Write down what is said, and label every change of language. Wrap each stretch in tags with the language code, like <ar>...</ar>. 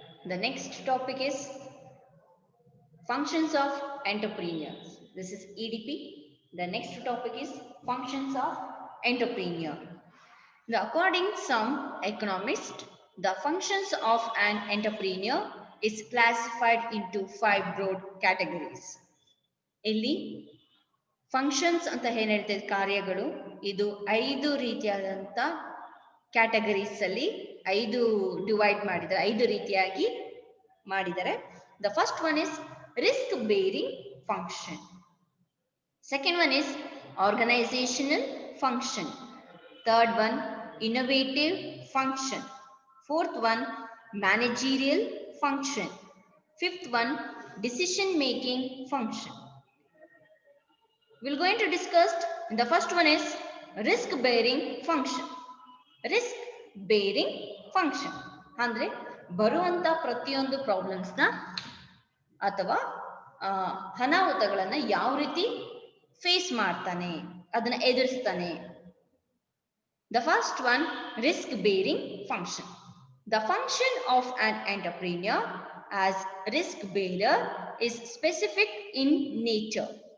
<en>The next topic is functions of entrepreneurs. This is EDP. The next topic is functions of entrepreneur. According to some economists, the functions of an entrepreneur is classified into 5 broad categories.</en> <kn>ಇಲ್ಲಿ functions ಅಂತ ಏನ್ ಹೇಳ್ತೇವೆ ಕಾರ್ಯಗಳು ಇದು 5 ರೀತಿಯಾದಂಥ categories ಅಲ್ಲಿ 5 divide ಮಾಡಿದ್ದಾರೆ, 5 ರೀತಿಯಾಗಿ ಮಾಡಿದ್ದಾರೆ.</kn> <en>The first one is risk bearing function. Second one is organizational function. Third one innovative function. Fourth one managerial function. Fifth one decision making function. We're going to discuss. The first one is risk bearing function.</en> <kn>Risk bearing function ಅಂದ್ರೆ ಬರುವಂತ ಪ್ರತಿಯೊಂದು problems ನ ಅಥವಾ ಅನಾಹುತಗಳನ್ನ ಯಾವ ರೀತಿ face ಮಾಡ್ತಾನೆ, ಅದನ್ನ ಎದುರಿಸ್ತಾನೆ.</kn> <en>The first one risk bearing function. The function of an entrepreneur as risk bearer is specific in nature.</en>